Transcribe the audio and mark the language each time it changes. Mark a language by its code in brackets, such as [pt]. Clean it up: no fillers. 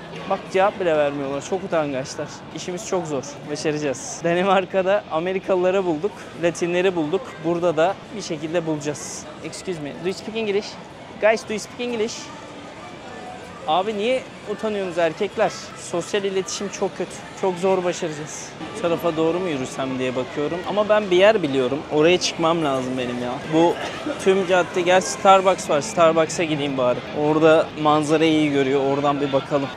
[tr] Bak cevap bile vermiyorlar. Çok utangaçlar. İşimiz çok zor. Başaracağız. Danimarka'da Amerikalıları bulduk. Latinleri bulduk. Burada da bir şekilde bulacağız. [en] Excuse me, do you speak English? Guys, do you speak English? [tr] Abi niye utanıyorsunuz erkekler? Sosyal iletişim çok kötü. Çok zor başaracağız. Bu tarafa doğru mu yürüsem diye bakıyorum. Ama ben bir yer biliyorum. Oraya çıkmam lazım benim ya. Bu tüm cadde, gel Starbucks var. Starbucks'a gideyim bari. Orada manzarayı iyi görüyor. Oradan bir bakalım.